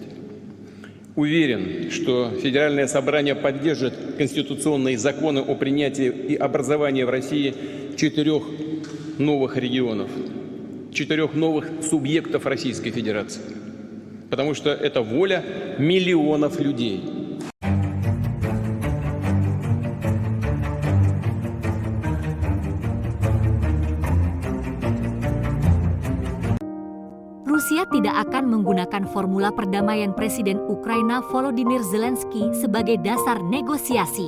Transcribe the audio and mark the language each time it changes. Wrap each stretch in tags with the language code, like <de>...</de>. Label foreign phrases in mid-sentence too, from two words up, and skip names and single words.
<ru>Уверен, что Федеральное собрание поддержит конституционные законы о принятии и образовании в России 4 новых регионов, 4 новых субъектов Российской Федерации. Потому что это воля миллионов людей.</ru> <id>Rusia tidak akan menggunakan formula perdamaian Presiden Ukraina Volodymyr Zelensky sebagai dasar negosiasi.</id>